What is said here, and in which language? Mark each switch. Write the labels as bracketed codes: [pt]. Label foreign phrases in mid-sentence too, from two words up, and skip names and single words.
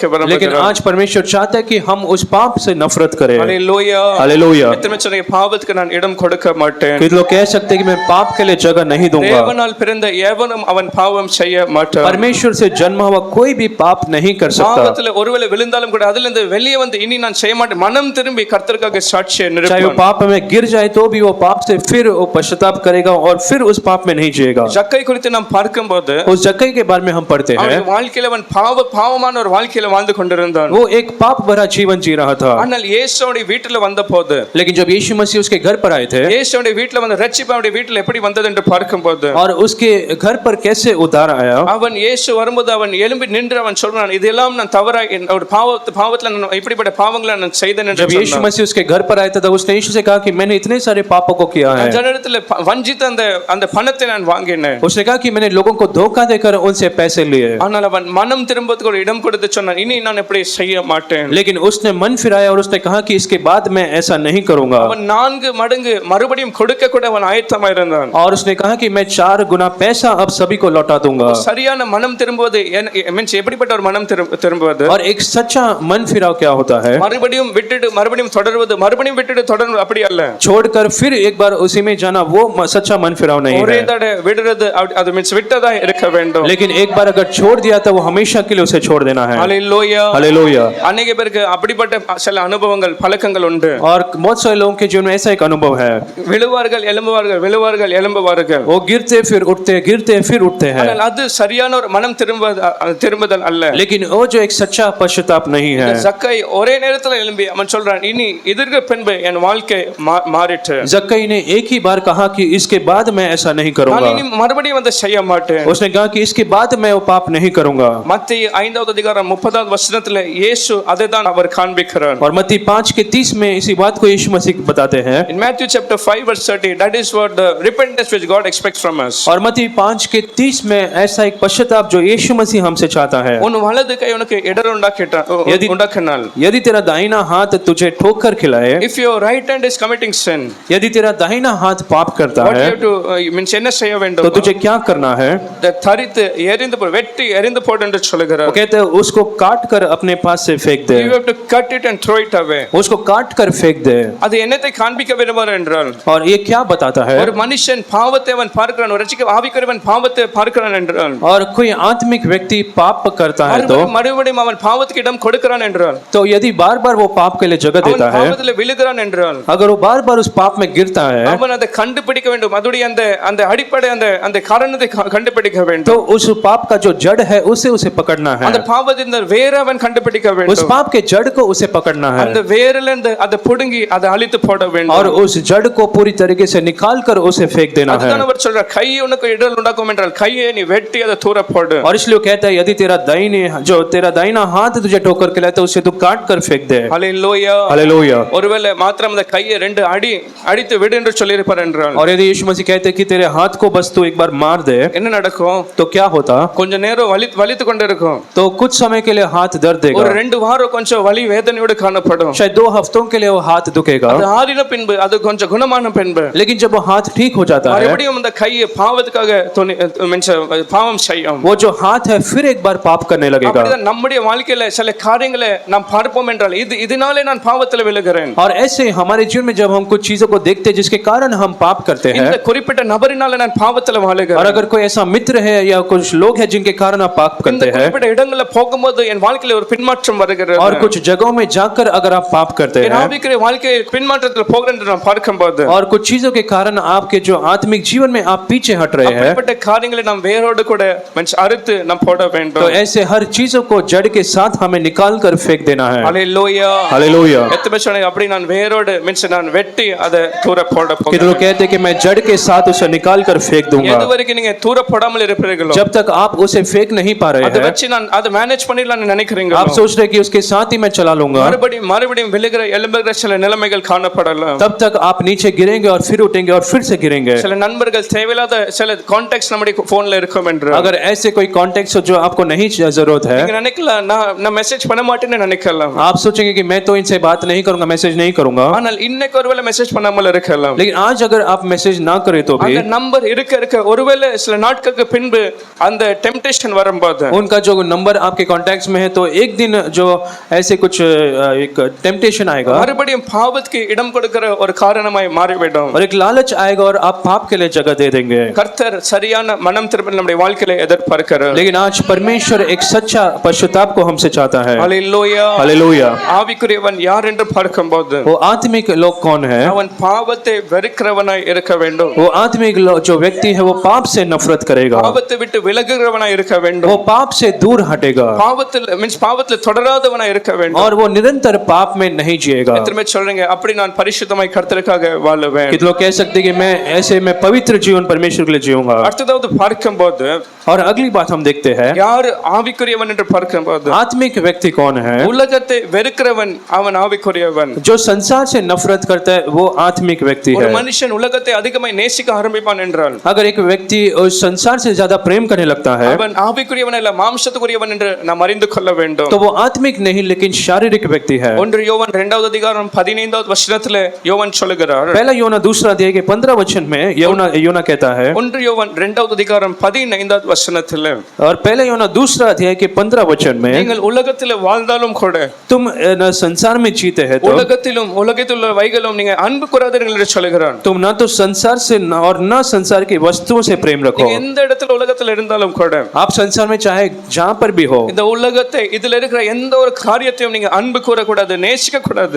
[hi] लेकिन [ta] விரும்புகிறார். [hi] आज परमेश्वर चाहता है कि हम उस पाप से नफरत करें। [ta] ஹalleluya. [hi] हालेलुया। [ta] எத்தனை சொன்னீங்க, பாவத்துக்கு நான் இடம் கொடுக்க மாட்டேன். [hi] कुछ लोग कह सकते हैं कि मैं पाप के लिए जगह नहीं दूंगा। [ta] தேவனால் பிறந்த எவனும் அவன் பாவம் செய்ய மாட்டான். [hi] परमेश्वर से जन्मा हुआ कोई भी पाप नहीं कर सकता। [ta] பாவத்துல ஒருவேளை விழுந்தாலும் கூட அதுல இருந்து வெளியே வந்து இனி நான் செய்ய மாட்டேன் மனம் திரும்பி கர்த்தருக்காக சாட்சியை [hi] चाहे वो [ta] நிரூபிப்பான். [hi] पाप में गिर जाए तो भी वो पाप से फिर वो पश्चाताप करेगा और फिर उस पाप में नहीं जिएगा। [ta] ஜக்கை குறித்து நாம் பார்க்கும்போது [hi] उस जक्कई के बारे में हम पढ़ते हैं, [ta] அவன் வாழ்க்கையில அவன் பாவமான ஒரு வாழ்க்கையில வாழ்ந்து கொண்டிருந்தான். [hi] वो एक पाप भरा जीवन जी रहा था। [ta] ஆனால் இயேசுவோட வீட்டில வந்தபோது [hi] लेकिन जब यीशु मसीह उसके घर पर आए थे [ta] இயேசுடைய வீட்டுல வந்து ரட்சிப்பு அவருடைய வீட்டுல எப்படி வந்தது என்று பார்க்கும்போது [hi] और उसके घर पर कैसे उद्धार आया, [ta] அவன் இயேசு வரும்போது அவன் எழும்பி நின்று அவன் சொல்றான், இதெல்லாம் நான் தவறா ஒரு பாவத்துல நான் இப்படிப்பட்ட பாவங்களை நான் செய்தேன் என்று [hi] जब यीशु मसीह उसके घर पर आया था तब उसने यीशु से कहा कि मैंने इतने सारे पापों को किया है। [ta] ஜனத்துல வஞ்சித்த அந்த பணத்தை நான் வாங்கினேன்। [hi] उसने कहा कि मैंने लोगों को धोखा देकर उनसे पैसे लिए। [ta] ஆனால் அவன் மனம் திரும்புவதற்கு ஒரு இடம் கொடுத்து சொன்னான், இனி நான் இப்படி செய்ய மாட்டேன்। [hi] लेकिन उसने मन फिराया और उसने कहा कि इसके बाद मैं ऐसा नहीं करूंगा। [ta] அவன் 4 மடங்கு மறுபடியும் கொடுக்க கூட அவன் ஆயத்தமா இருந்தான்। [hi] और उसने कहा कि मैं 4 गुना पैसा अब सभी को लौटा दूंगा। [ta] சரியான மனம் திரும்புவது மீன்ஸ் எப்படிப்பட்ட ஒரு மனம் திரும்புவது? [hi] और एक सच्चा मन फिराव क्या होता है? [ta] மறுபடியும் விட்டுட்டு மறுபடியும் தொடர்வது, மறுபடியும் விட்டுட்டு தொடர்வது, அப்படி அல்ல। [hi] छोड़कर फिर एक बार उसी में जाना वो सच्चा मन फिराव नहीं [ta] ஒரே [hi] है। [ta] தடவை விடுறது அது மீன்ஸ் விட்டதா இருக்க வேண்டும்। [hi] लेकिन एक बार अगर छोड़ दिया तो वो हमेशा के लिए उसे छोड़ देना है। हालेलुया हालेलुया। [ta] अनेक பேருக்கு அப்படிப்பட்ட சில அனுபவங்கள் பழக்கங்கள் உண்டு। [hi] और बहुत सारे लोगों के जीवन में ऐसा एक अनुभव है, [ta] விழுவார்கள் எழும்புவார்கள், விழுவார்கள் எழும்புவார்கள்। [hi] वो गिरते फिर उठते, गिरते फिर उठते हैं। [ta] ஆனால் அது சரியான ஒரு மனம் திரும்புதல் அல்ல। [hi] लेकिन वो जो एक सच्चा पश्चाताप नहीं है। [ta] ஜக்கை ஒரே நேரத்துல எழும்பி அவன் சொல்றான், இனி இதற்கு பின்பு என் வாழ்க்கை மாறிட்டு। [hi] जक्कई ने एक ही बार कहा कि इसके बाद मैं ऐसा नहीं [ta] நான் [hi] करूंगा। [ta] இனி மறுபடியும் அதை செய்ய மாட்டேன்। [hi] उसने कहा कि इसके बाद मैं वो पाप नहीं करूंगा। [ta] மத்தேயு 5வது அதிகாரம் 30வது வசனத்துல இயேசு அதைதான் அவர் காண்பிக்கிறார்। [hi] और मत्ती 5 के 30 में इसी बात को यीशु मसीह बताते हैं। [en] In Matthew chapter 5 verse 30, that is what the repentance which God expects from us. [hi] और मत्ती 5 के 30 में ऐसा एक पश्चाताप जो यीशु मसीह हमसे चाहता है। [ta] உன் வலது கை உனக்கு இடர் உண்டாக்கினால், [hi] यदि तेरा दाहिना हाथ तुझे ठोकर खिलाए, [en] if your right hand is committing sin, [hi] यदि तेरा दाहिना हाथ पाप करता [en] what you [hi] है [en] have to means [ta] என்ன செய்ய வேண்டும்? [hi] तो तुझे क्या करना है? [ta] தரித்து எரிந்து போடு, வெட்டி எரிந்து போடு என்று சொல்கிறார்। [hi] वो कहते हैं उसको काट कर अपने पास से फेंक दे। [en] You have to cut it and throw it away. [hi] उसको काट कर फेंक दे। [ta] அது என்னத்தை காண்பிக்க விரும்புகிறார் என்றால், [hi] और ये क्या बताता है? [ta] ஒரு மனுஷன் பாவத்தை அவன் பார்க்கிறான், ஒரு ரட்சிக்க ஆவிக்குரியவன் பாவத்தை பார்க்கிறான் என்றால், [hi] और कोई आत्मिक व्यक्ति पाप करता है तो [ta] மறுபடியும் அவன் பாவத்துக்கு இடம் கொடுக்கிறான் என்றால், [hi] तो यदि बार-बार वो पाप के लिए जगह देता है, [ta] பாவத்திலே விழுகிறான் என்றால், अगर वो बार-बार उस पाप में गिरता है, அவன் அதை கண்டுபிடிக்க வேண்டும்। அதுடைய அந்த அடிப்படை அந்த காரணத்தை கண்டுபிடிக்க வேண்டும்। [hi] तो उस पाप का जो जड़ है उसे पकड़ना है। [ta] அந்த பாவத்தின் வேரை அவன் கண்டுபிடிக்க வேண்டும்। [hi] उस पाप के जड़ को उसे पकड़ना है। [ta] அந்த வேரிலிருந்து அதை புடுங்கி அதை அழித்து போட வேண்டும்। [hi] और उस जड़ को पूरी तरीके से निकाल कर उसे फेंक देना है। [ta] அதுதான் அவர் சொல்றார், கை உனக்கு இடர் உண்டாக்கும் என்றால் கையை நீ வெட்டி அதை தூர போடு। [hi] और इसलिए कहता है यदि तेरा दाहिना हाथ तुझे ठोकर खिलाए तो उसे तू काट कर फेंक दे। हालेलुया हालेलुया। [ta] ஒருவேளை மாத்திரம் அந்த கையை 2 அடித்து விடு என்று சொல்லியிருப்பார் என்றால், [hi] और यदि यीशु मसीह कहते कि तेरे हाथ को बस तू एक बार मार दे, [ta] என்ன நடக்கும்? [hi] तो क्या होता? [ta] கொஞ்ச நேரம் வலித்து கொண்டு இருக்கும்। [hi] तो कुछ समय के लिए हाथ दर्द देगा। [ta] ஒரு 2 வாரம் கொஞ்சம் வலி வேதனையோடு காணப்படும்। [hi] शायद 2 हफ्तों के लिए वो हाथ दुखेगा। [ta] அது ஆறின பின்பு, அது கொஞ்சம் குணமான பின்பு, [hi] लेकिन जब वो हाथ ठीक हो जाता है, [ta] மறுபடியும் அந்த கையை பாவத்துக்காக பாவம் செய்யும்। [hi] वो जो हाथ है फिर एक बार पाप करने लगेगा। [ta] அப்படிதான் நம்முடைய வாழ்க்கையில சில காரியங்களை நாம் பார்ப்போம் என்றால், இதனாலே நான் பாவத்தில் விழுகிறேன்। [hi] और ऐसे हमारे जीवन में जब हम कुछ चीजों को देखते हैं जिसके कारण हम पाप करते हैं, [ta] இந்த குறிப்பிட்ட நபரினால நான் பாவத்தில் வாழுகிறேன்। [hi] और अगर कोई ऐसा मित्र है या कुछ लोग हैं जिनके कारण आप पाप [ta] இந்த [hi] करते हैं, [ta] குறிப்பிட்ட இடங்கள்ல போகும்போது என் வாழ்க்கையில ஒரு பின்மாற்றம் வருகிறது। [hi] और कुछ जगहों में जाकर अगर आप पाप करते [ta] என் [hi] हैं, [ta] ஆவிக்குரிய வாழ்க்கையில் பின்மாற்றத்தில் போகிறேன் என்று நான் பார்க்கும்போது, [hi] और कुछ चीजों के कारण आपके जो आत्मिक जीवन में आप पीछे हट रहे हैं, [ta] அப்படிப்பட்ட காரியங்களை நாம் வேரோடு கூட அறுத்து நாம் போட வேண்டும்। [hi] तो ऐसे हर चीजों को जड़ के साथ हमें निकाल कर फेंक देना है। हालेलुया हालेलुया। [ta] எத்தனை சொன்னாங்க அப்படி நான் வேரோடு நான் வெட்டி அதை தூர போட [hi] कि [ta] போகிறேன்। [hi] लोग कहते हैं कि मैं जड़ के साथ उसे निकाल कर फेंक दूंगा। [ta] எது வரைக்கும் நீங்க தூர போடாமல் இருப்பீர்களோ, [hi] जब तक आप उसे फेंक नहीं पा रहे [ta] அதை [hi] हैं, [ta] வச்சு நான் அதை மேனேஜ் பண்ணிடலாம்னு நினைக்கிறீங்களோ, [hi] आप सोच रहे हैं कि उसके साथ ही मैं चला लूंगा, [ta] மறுபடியும் விழுகிற எழும்புகிற சில நிலைமைகள் காணப்படலாம்। [hi] तब तक आप नीचे गिरेंगे और फिर उठेंगे और फिर से गिरेंगे। [ta] சில நண்பர்கள் தேவையில்லாத சில கான்டாக்ட்ஸ் நம்முடைய போன்ல இருக்கும் என்று, [hi] अगर ऐसे कोई कॉन्टेक्ट हो जो आपको नहीं जरूरत है, [ta] நீங்க நினைக்கலாம் நான் மெசேஜ் பண்ண மாட்டேன்னு நினைக்கலாம்। [hi] आप सोचेंगे कि मैं तो इनसे बात नहीं करूंगा, मैसेज नहीं करूंगा। [ta] ஆனால் இன்னைக்கு ஒருவேளை மெசேஜ் பண்ணாமல் இருக்கலாம்। [hi] लेकिन आज अगर आप मैसेज ना करें तो भी [ta] அந்த நம்பர் இருக்க ஒருவேளை சில நாட்களுக்கு பின்பு அந்த டெம்ப்டேஷன் வரும்போது, [hi] उनका जो नंबर आपके कॉन्टैक्ट्स में है तो एक दिन जो ऐसे कुछ एक टेम्पटेशन आएगा, [ta] மறுபடியும் பாவத்துக்கு இடம் கொடுக்கிற ஒரு காரணமாய் மாறிவிடும்। [hi] और एक लालच आएगा और आप पाप के लिए जगह दे देंगे। [ta] கர்த்தர் சரியான மனம் திரும்பல் நம்முடைய வாழ்க்கையில எதிர்பார்க்கிறார்। [hi] लेकिन आज परमेश्वर एक सच्चा पश्चाताप को हमसे चाहता है। हालेलुया हालेलुया। [ta] ஆவிக்குரியவன் யார் என்று பார்க்கும்போது, [hi] वो आत्मिक लोग कौन है? [ta] அவன் பாவத்தை வெறுக்கிறவனாய் இருக்க வேண்டும்। [hi] वो आत्मिक जो व्यक्ति है वो पाप से नफरत करेगा, [ta] பாவத்தை விட்டு விலகுகிறவனாய் இருக்க வேண்டும்। [hi] वो पाप से दूर हटेगा, [ta] பாவத்தில் தொடராதவனாய் இருக்க வேண்டும்। [hi] और वो निरंतर पाप में नहीं जिएगा। [ta] எத்தனை சொல்றீங்க சொல்லுவாங்க அப்படி நான் பரிசுத்தமாய் கர்த்தருக்காக வாழுவேன். [hi] कितने लोग कह सकते हैं कि मैं ऐसे मैं पवित्र जीवन परमेश्वर के लिए जीऊंगा। [ta] அடுத்ததாவது பார்க்கும்போது [hi] और अगली बात हम देखते हैं [ta] யார் ஆவிக்குரியவன் என்று பார்க்கும்போது [hi] आत्मिक व्यक्ति कौन है। [ta] உலகத்தை வெறுக்கிறவன் அவன் ஆவிக்குரியவன். [hi] जो संसार से नफरत करता है वो आत्मिक व्यक्ति [ta] ஒரு [hi] है। [ta] மனுஷன் உலகத்தை அதிகமாய் நேசிக்க ஆரம்பிப்பான் என்றால் [hi] अगर एक व्यक्ति उस संसार से ज्यादा प्रेम करने लगता है [ta] அவன் ஆவிக்குரியவன் அல்ல மாம்சத்துக்குரியவன் என்று நாம் அறிந்து கொள்ள வேண்டும். [hi] तो वो आत्मिक नहीं लेकिन शारीरिक व्यक्ति है। [ta] 1 யோவான் 2வது அதிகாரம் 15வது வசனத்திலே யோவான் சொல்லுகிறார். [hi] पहला योना दूसरा अध्याय के 15 वचन में योना कहता है [ta] 1 யோவான் 2வது அதிகாரம் 15வது வசனத்திலே [hi] और पहला योना दूसरा अध्याय के 15 वचन में [ta] நீங்கள் உலகத்திலே வாழ்ந்தாலும் கூட [hi] तुम न संसार में जीते हैं तो [ta] உலகத்திலும் உலகத்திலுள்ள வைகளும் நீங்க அன்பு கூறாதீர்கள் என்று சொல்கிறார். [hi] तुम न तो संसार से और न संसार की वस्तुओं से प्रेम रखो। [ta] நீங்க எந்த இடத்துல உலகத்துல இருந்தாலும் கூட [hi] आप संसार में चाहे जहां पर भी हो [ta] இந்த உலகத்தை இதுல இருக்கிற எந்த ஒரு காரியத்தையும் நீங்க அன்பு கூறக்கூடாது, நேசிக்க கூடாது.